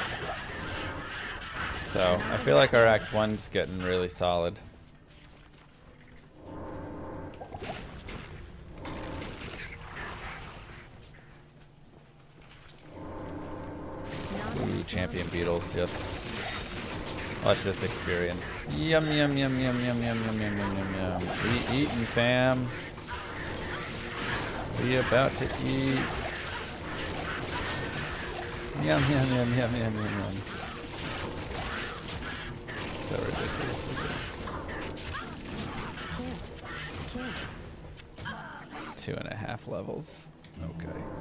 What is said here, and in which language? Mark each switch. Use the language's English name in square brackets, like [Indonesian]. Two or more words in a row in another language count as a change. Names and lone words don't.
[English] So I feel like our Act 1's getting really solid. Ooh, champion beetles, yes. Watch this experience. Yum yum yum yum yum yum yum yum yum yum yum. We eatin', fam. We about to eat. Yum yum yum yum yum yum yum. So ridiculous. 2.5 levels. Okay.